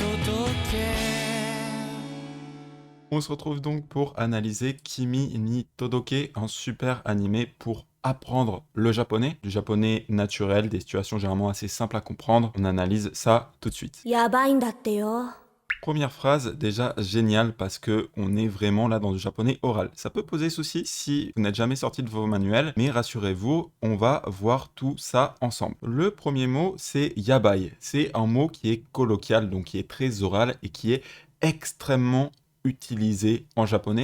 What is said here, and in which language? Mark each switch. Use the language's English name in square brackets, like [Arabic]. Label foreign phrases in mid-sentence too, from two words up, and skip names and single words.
[French] On se retrouve donc pour analyser Kimi ni Todoke, un super animé pour apprendre le japonais, du japonais naturel, des situations généralement assez simples à comprendre. On analyse ça tout de suite. [Japanese] やばいんだってよ。 [French] Première phrase, déjà géniale parce que on est vraiment là dans du japonais oral. Ça peut poser souci si vous n'êtes jamais sorti de vos manuels, mais rassurez-vous, on va voir tout ça ensemble. Le premier mot, c'est yabai. C'est un mot qui est colloquial, donc qui est très oral et qui est extrêmement utilisé en japonais.